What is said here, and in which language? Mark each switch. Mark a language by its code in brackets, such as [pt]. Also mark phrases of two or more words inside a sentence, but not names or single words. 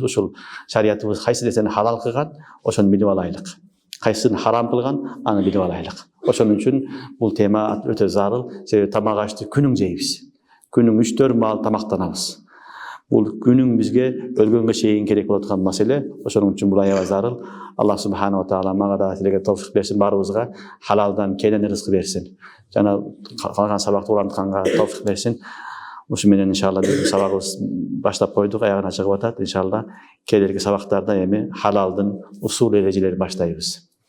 [ky] Ушул шариятыбыз кайсы нерсени халал кылган, ошону билип алайлык. Кайсысын харам кылган, аны билип алайлык. Ошон үчүн бул тема өтө зарыл. Себеби тамак ашты күнүң жейбиз. Күнүң 3-4 маал тамактанабыз. Бул күнүң бизге өлгөнгө чейин керек болот аткан маселе. Ошон үчүн бул аябай зарыл. Аллах [ar] سبحانه وتعالى [ky] мага да силерге товфик берсин, барыбызга халалдан келен рызык берсин. Жана калган сабакты улантканга товфик берсин. Ушу менен иншалла биз сабагыбыз баштап койдук, аягына чыгып атат. Иншалла келерки сабактарда эми халалдын усул эрежелерин баштайбыз.